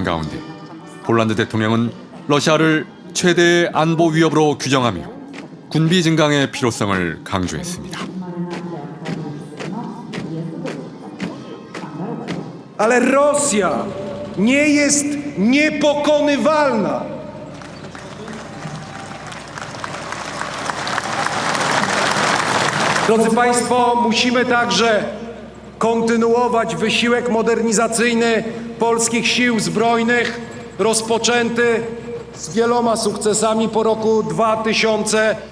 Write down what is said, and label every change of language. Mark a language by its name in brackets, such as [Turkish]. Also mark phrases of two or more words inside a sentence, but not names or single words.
[Korean] 가운데 폴란드 대통령은 러시아를 최대의 안보 위협으로 규정하며 군비 증강의 필요성을 강조했습니다. [Polish] Ale Rosja nie jest niepokonywalna. Drodzy Państwo, musimy także kontynuować wysiłek modernizacyjny polskich sił zbrojnych, rozpoczęty z wieloma sukcesami po roku 2000.